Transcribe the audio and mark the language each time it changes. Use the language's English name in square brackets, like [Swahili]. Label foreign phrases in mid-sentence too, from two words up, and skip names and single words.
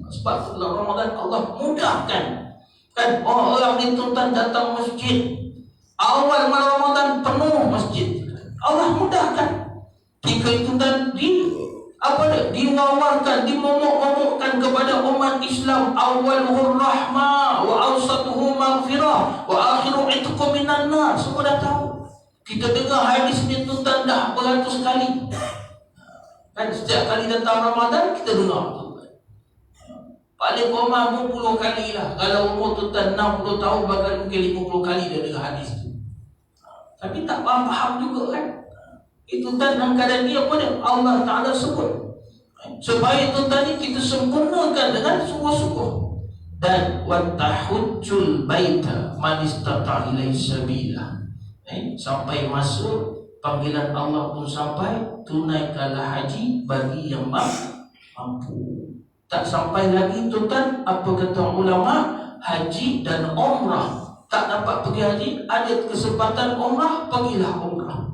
[Malay] Sebab bulan Ramadan Allah mudahkan. Kan orang ni tuan datang masjid, awal malam Ramadan penuh masjid. Allah mudahkan. Jika itu tuan diwawarkan, dimomok-momokkan kepada umat Islam, [Arabic] أوله رحمة و أوسطه مغفرة و آخره عتق من النار. [Malay] Semua dah tahu. Kita dengar hadis ni tuan dah beratus kali. Kan setiap kali datang Ramadan kita dengar tuan. Paling kurang 50 kali lah. Kalau umur tuan 60 tahun, bahkan mungkin 50 kali dia dengar hadis tu. Tapi tak faham juga kan. Itu dalam keadaan dia apa dia? Allah Ta'ala sebut supaya tuan-tuan ni kita sempurnakan dengan sungguh-sungguh. [Arabic] Dan وتحج البيت من استطاع إليه سبيلا. [Malay] Sampai masuk panggilan Allah pun sampai, tunaikanlah haji bagi yang mampu. Tak sampai lagi tuan-tuan, apa kata ulama, haji dan umrah. Tak dapat pergi haji, ada kesempatan umrah, pergilah umrah.